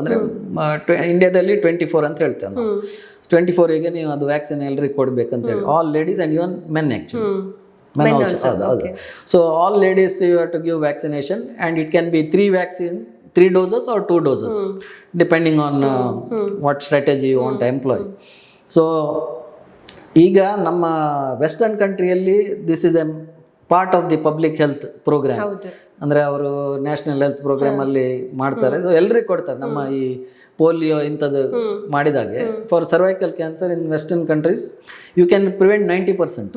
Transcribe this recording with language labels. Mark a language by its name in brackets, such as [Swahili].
[Kannada] ಅಂದರೆ ಇಂಡಿಯಾದಲ್ಲಿ 24 ಅಂತ ಹೇಳ್ತೇವೆ ನಾವು. 24ಗೆ ನೀವು ಅದು ವ್ಯಾಕ್ಸಿನ್ ಎಲ್ರಿಗೂ ಕೊಡಬೇಕಂತ ಹೇಳಿ, [English] All ladies and even men actually. Men also. So all ladies you have to give vaccination, and it can be 3 doses or 2 doses, depending on what strategy you want to employ. So [Kannada] ಈಗ ನಮ್ಮ western ಕಂಟ್ರಿಯಲ್ಲಿ [English] This is a part of the public health programme. [Kannada] ಅಂದರೆ ಅವರು national health ಪ್ರೋಗ್ರಾಮಲ್ಲಿ ಮಾಡ್ತಾರೆ. So ಎಲ್ರಿಗೂ ಕೊಡ್ತಾರೆ. ನಮ್ಮ ಈ polio ಇಂಥದ್ದು ಮಾಡಿದಾಗೆ [English] For cervical cancer in western countries you can prevent 90%.